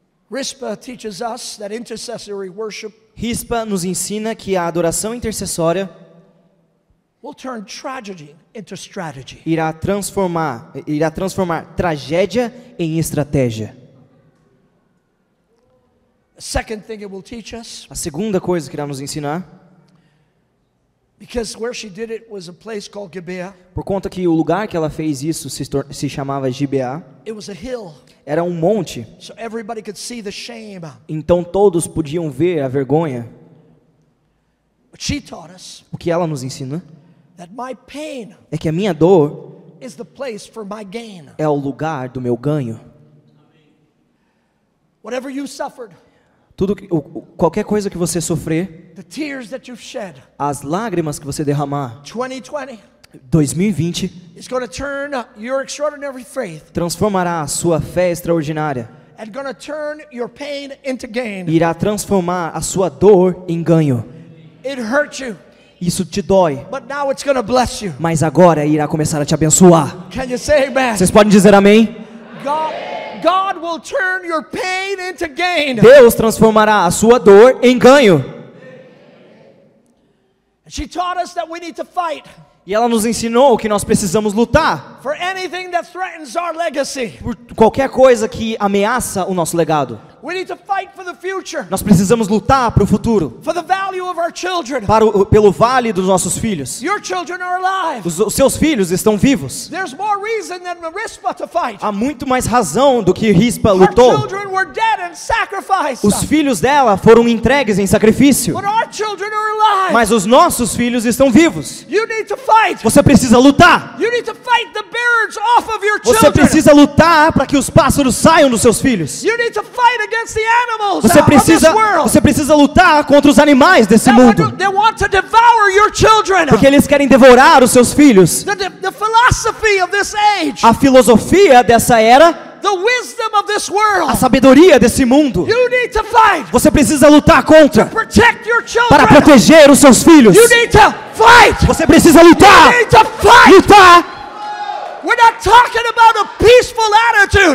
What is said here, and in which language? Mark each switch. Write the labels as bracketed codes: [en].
[en] Rizpah teaches us that intercessory worship [pt] Rispa nos ensina que a adoração intercessória [en] will turn tragedy into strategy. [pt] irá transformar tragédia em estratégia. [en] The second thing it will teach us, [pt] A segunda coisa que irá nos ensinar, [en] because where she did it was a place called Gibeah. [pt] por conta que o lugar que ela fez isso se chamava Gibeá, [en] It was a hill, [pt] era um monte, [en] so everybody could see the shame. [pt] então todos podiam ver a vergonha. [en] But she taught us [pt] O que ela nos ensina [en] that my pain [pt] é que a minha dor [en] is the place for my gain. [pt] é o lugar do meu ganho. [en] Whatever you suffered, [pt] Qualquer coisa que você sofrer, [en] the tears that you've shed, [pt] as lágrimas que você derramar, 2020 2020 [en] is going to turn your extraordinary faith [pt] transformará a sua fé extraordinária [en] and gonna turn your pain into gain. [pt] irá transformar a sua dor em ganho. [en] It hurt you, [pt] Isso te dói, [en] but now it's gonna bless you. [pt] mas agora irá começar a te abençoar. [en] Can you say amen? [pt] Vocês podem dizer amém? [en] God will turn your pain into gain. [pt] Deus transformará a sua dor em ganho. [en] She taught us that we need to fight [pt] E ela nos ensinou que nós precisamos lutar [en] for anything that threatens our legacy. [pt] por qualquer coisa que ameaça o nosso legado. [en] We need to fight for the future, [pt] Nós precisamos lutar para o futuro, [en] for the value of our children. [pt] pelo vale dos nossos filhos. [en] Your children are alive. [pt] Os seus filhos estão vivos. [en] There's more reason than Rizpah to fight. [pt] Há muito mais razão do que Rispa [en] Our [pt] lutou. [en] children were dead and sacrificed. [pt] Os filhos dela foram entregues em sacrifício, [en] But our children are alive. [pt] mas os nossos filhos estão vivos. [en] You need to fight. [pt] Você precisa lutar. [en] You need to fight the birds off of your [pt] Você [en] children. [pt] precisa lutar para que os pássaros saiam dos seus filhos. [en] You need to fight against the animals [pt] Você [en] of this [pt] precisa, [en] world. [pt] você precisa lutar contra os animais desse mundo, [en] They want to devour your children. [pt] porque eles querem devorar os seus filhos. [en] The philosophy of this age, [pt] A filosofia dessa era, [en] the wisdom of this world. [pt] a sabedoria desse mundo. [en] You need to fight. [pt] Você precisa lutar contra [en] Protect your children. [pt] para proteger os seus filhos. [en] You need to fight. [pt] Você precisa lutar. [en] You need to fight. [pt] Lutar. [en] We're not talking about a peaceful attitude.